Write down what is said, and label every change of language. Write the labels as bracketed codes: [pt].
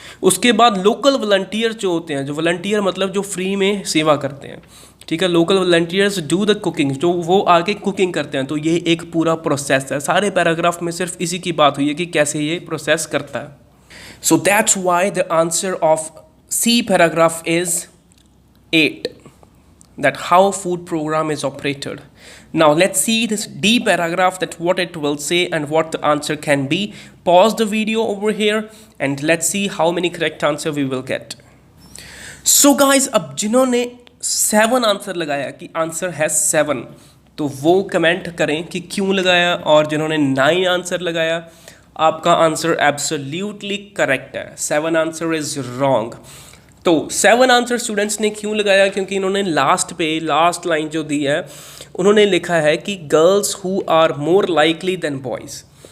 [hi] उसके बाद local volunteer जो होते हैं, जो वॉलंटियर मतलब जो फ्री में सेवा करते हैं, ठीक है, [en] local volunteers do the cooking, [hi] जो वो आके कुकिंग करते हैं। तो ये एक पूरा प्रोसेस है। सारे पैराग्राफ में सिर्फ इसी की बात हुई है कि कैसे ये प्रोसेस करता है। [en] So that's why the answer of C paragraph is 8, that how food program is operated. Now let's see this D paragraph, that what it will say and what the answer can be. Pause the video over here and let's see how many correct answer we will get. [hi] So guys, अब जिन्होंने 7 answer लगाया कि answer है 7, तो वो comment करें कि क्यों लगाया। और जिन्होंने 9 आंसर लगाया, आपका आंसर एब्सोल्युटली करेक्ट है। 7 [en] Answer is wrong. [hi] तो 7 आंसर स्टूडेंट्स ने क्यों लगाया, क्योंकि इन्होंने लास्ट लाइन जो दी है उन्होंने लिखा है कि [en] girls who are more likely than boys